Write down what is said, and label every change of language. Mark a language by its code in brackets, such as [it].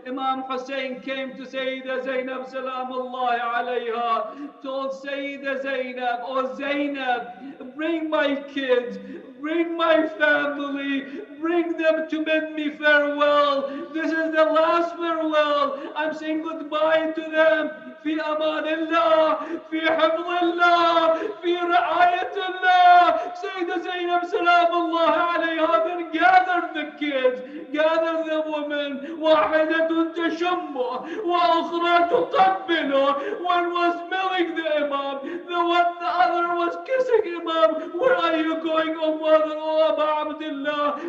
[en] Imam Hussein came to Sayyidah Zainab Salamullah alayha, told Sayyidah Zainab, oh Zainab, bring my kids, bring my family, bring them to bid me farewell. This is the last farewell. I'm saying goodbye to them. [ar] في أمان الله، في حفظ الله، في رعاية الله. [en] Sayyidah Zainab Salamullah alayha then gathered the kids, gathered the women. [ar] واحدة تشمه وأخرى تقبله. [en] One was milling the Imam, the other was kissing Imam. Where are you going, O mother, O Aba Abdullah?